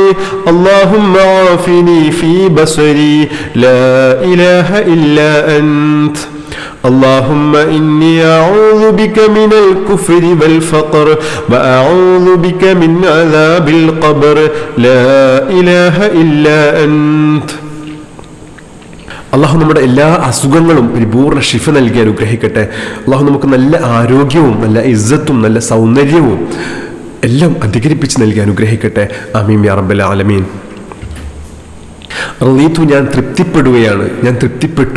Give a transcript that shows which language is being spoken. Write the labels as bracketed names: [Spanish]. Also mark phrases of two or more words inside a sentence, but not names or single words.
[Arabic] اللهم عافني في بصري. لا إله إلا أنت. اللهم إني أعوذ بك من الكفر والفقر وأعوذ بك من عذاب القبر. لا إله إلا أنت. [Malayalam] അള്ളാഹു നമ്മുടെ എല്ലാ അസുഖങ്ങളും പരിപൂർണ്ണ ശിഫ നൽകി അനുഗ്രഹിക്കട്ടെ. അള്ളാഹു നമുക്ക് നല്ല ആരോഗ്യവും നല്ല ഇസ്സത്തും നല്ല സൗന്ദര്യവും എല്ലാം അധികരിപ്പിച്ച് നൽകി അനുഗ്രഹിക്കട്ടെ. [Arabic] آمين يا رب العالمين. [Malayalam] റളീതു, ഞാൻ തൃപ്തിപ്പെടുകയാണ്, ഞാൻ തൃപ്തിപ്പെട്ടു.